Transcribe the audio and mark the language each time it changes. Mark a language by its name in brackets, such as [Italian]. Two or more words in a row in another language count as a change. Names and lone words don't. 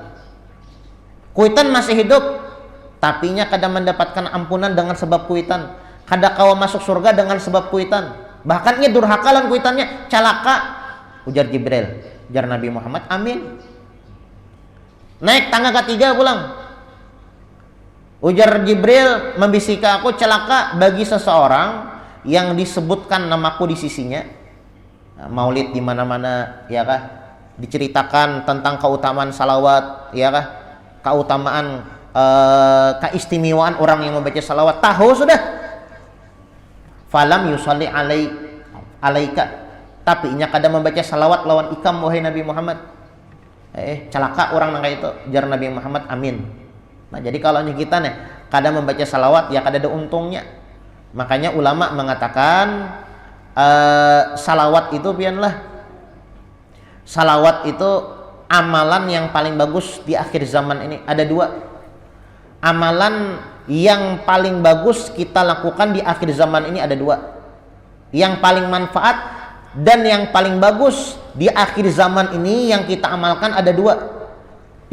[Banjar] Kuitan masih hidup tapi nya kadang mendapatkan ampunan dengan sebab kuitan. Kada kawa masuk surga dengan sebab kuitan. Bahkan ia durhaka lan kuitannya, celaka. Ujar Jibril, jar Nabi Muhammad, amin. Naik tangga ketiga pulang. [Indonesian] Ujar Jibril membisiki aku, celaka bagi seseorang yang disebutkan namaku di sisinya. Maulid di mana-mana, ya kah? Diceritakan tentang keutamaan salawat, ya kah? Keutamaan keistimewaan orang yang membaca salawat. [Banjar] Tahu sudah. [Arabic] فلم يصل عليك, [Banjar] tapi inya kada membaca salawat lawan ikam, wahai Nabi Muhammad. Celaka orang nang itu, jar Nabi Muhammad, amin. Nah, jadi kalau kita nih kada membaca salawat ya kada ada untungnya. Makanya ulama mengatakan salawat itu pianlah. [Indonesian] Salawat itu amalan yang paling bagus di akhir zaman ini. Ada 2. Amalan yang paling bagus kita lakukan di akhir zaman ini ada 2. Yang paling manfaat dan yang paling bagus di akhir zaman ini yang kita amalkan ada 2.